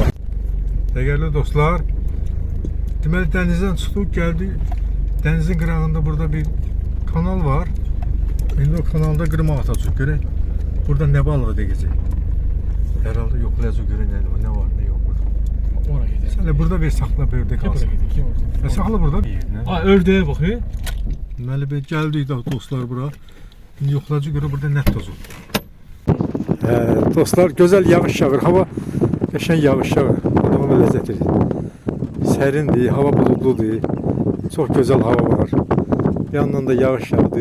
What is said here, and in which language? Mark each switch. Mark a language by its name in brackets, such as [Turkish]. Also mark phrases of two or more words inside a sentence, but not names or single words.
[Azerbaijani] Değerli dostlar, deməli dənizdən çıxdıq, gəldik. Dənizin qırağında burada bir kanal var. İndi o kanalda qırma atacaq. Görək burada nə balığı deyəcək. Herhalde yoxlayacaq görək nə var, nə yox burada. [Turkish] Oraya gidelim. [Azerbaijani] Sen de burada bir saxla, bir ördək alsın. Saxla burada bir yerine. [Turkish] Aa, ördeğe bak he. [Azerbaijani] Deməli bir gəldik də dostlar bura. İndi yoxlayacaq görə burada nə tutacaq. Dostlar, gözəl yağış yağır. Hava qəşəng yağış yağır. Adama ləzzət edir. Sərindir, hava buludludur. Çox gözəl hava var. Yandan da yağış yağdı.